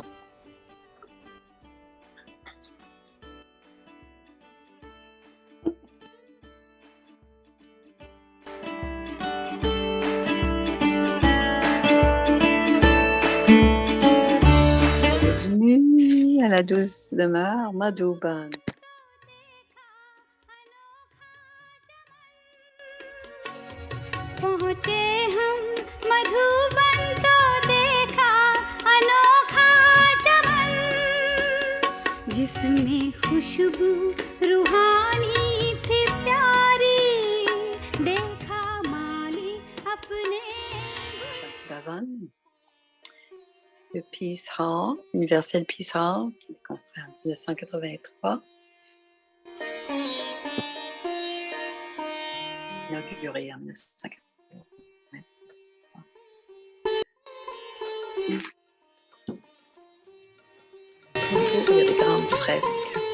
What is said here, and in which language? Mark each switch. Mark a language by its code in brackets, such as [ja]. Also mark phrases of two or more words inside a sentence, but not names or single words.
[fr] Bienvenue à la douce demeure Madhuban. [hi] पहुँचे हम मधुबन तो देखा अनोखा चमन जिसमें खुशबू रूहानी थी प्यारी देखा माली अपने Bhavan. [fr] Le Peace Hall, Universel Peace Hall, qui est construit en 1983. Inauguré en 1983. Autour, il y a des grandes fresques.